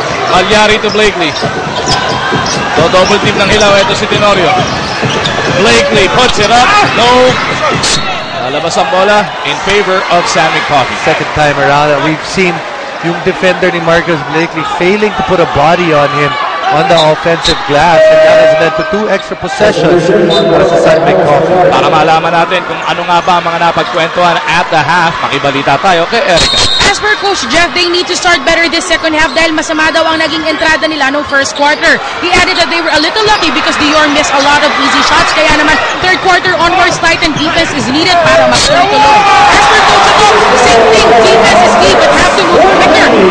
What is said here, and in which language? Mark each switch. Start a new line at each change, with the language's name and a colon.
English: Malyari to Blakely. So double team ng Hilaw.
Filipino: Ito si Tenorio.
English: Blakely puts it up. No.
Filipino: Lalabas ang bola
English: in favor of San Mig Coffee. Second time around, we've seen yung defender ni Marcus Blakely failing to put a body on him on the offensive glass, and that has led to 2 extra possessions
Filipino: para sa
English: San Mig Coffee.
Filipino: Para malaman natin kung ano nga ba ang mga napagkwentuhan
English: at the half,
Filipino: makibalita tayo kay Erica.
English: As per Coach Jeff, they need to start better this second half
Filipino: dahil masama daw ang naging entrada nila no first quarter.
English: He added that they were a little lucky because Dior missed a lot of easy shots,
Filipino: kaya naman
English: third quarter onwards tightened defense is needed
Filipino: para magtuloy-tuloy.
English: As per Coach Jeff, same thing, defense is key but have to move quicker.